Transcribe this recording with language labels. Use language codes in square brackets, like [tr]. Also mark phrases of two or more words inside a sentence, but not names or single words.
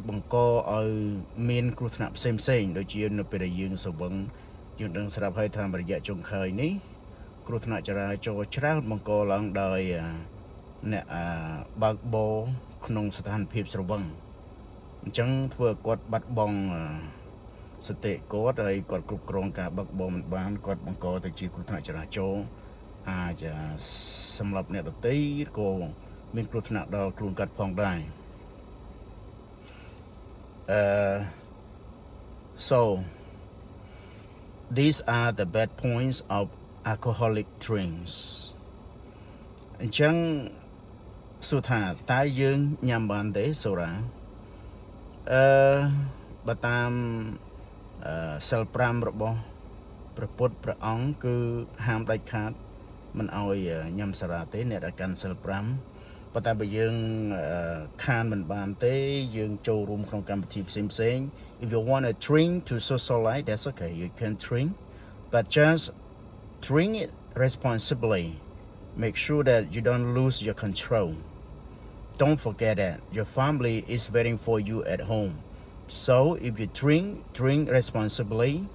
[km] បង្កឲ្យមានគ្រោះថ្នាក់ផ្សេងដូចជានៅពេលដែលយើងស្រវឹងយើងដឹងស្រាប់ហើយថារយៈចុងក្រោយនេះគ្រោះថ្នាក់ចរាចរណ៍ច្រើនបង្កឡើងដោយអ្នកបើកបរក្នុងស្ថានភាពស្រវឹងអញ្ចឹងធ្វើឲ្យគាត់បាត់បង់សតិគាត់ហើយគាត់គ្រប់គ្រងការបើកបរមិនបានគាត់បង្កទៅជាគ្រោះថ្នាក់ចរាចរណ៍អាចសម្រាប់អ្នកដទៃក៏មានគ្រោះថ្នាក់ដល់ខ្លួនគាត់ផងដែរ [en] So these are the bad points of alcoholic drinks [km] អញ្ចឹងសួរថាតើយើងញ៉ាំបានទេសូរ៉ាបើតាមសិល5របស់ព្រះពុទ្ធព្រះអង្គគឺ ហាមដាច់ខាតមិនឲ្យញ៉ាំសារ៉ាទេអ្នកដែលកាន់សិល5ប៉ុន្តែបើយើងខានមិនបានទេយើងចូលរួមក្នុងកម្មវិធីផ្សេង [en] if you want to drink to socialize that's okay you can drink but just drink it responsibly make sure that you don't lose your control don't forget that your family is waiting for you at home so if you drink responsibly